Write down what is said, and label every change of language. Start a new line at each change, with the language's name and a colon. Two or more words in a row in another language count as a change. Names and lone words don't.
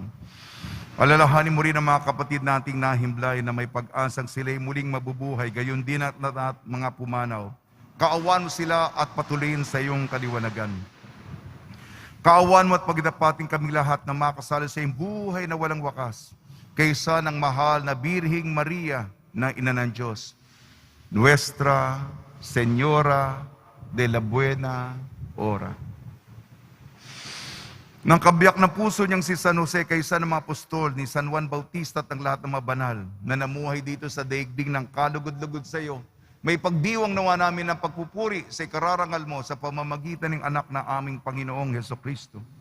Filipino: Alalahanin mo rin ang mga kapatid nating nahimlay na may pag-asang sila'y muling mabubuhay, gayon din at mga pumanaw. Kaawan mo sila at patuloyin sa iyong kaliwanagan. Kaawan mo at pagdapating kami lahat na makasalo sa iyong buhay na walang wakas, kaysa ng mahal na Birhing Maria na Ina ng Diyos.
Spanish: Nuestra Señora de la buena hora.
Filipino: Nang kabiyak na puso niyang si San Jose kaysa ng mga apostol, ni San Juan Bautista at ang lahat ng mga banal na namuhay dito sa daigdig ng kalugod-lugod sa iyo, may pagdiwang nawa namin ng pagpupuri sa ikararangal mo sa pamamagitan ng anak na aming Panginoong Hesukristo.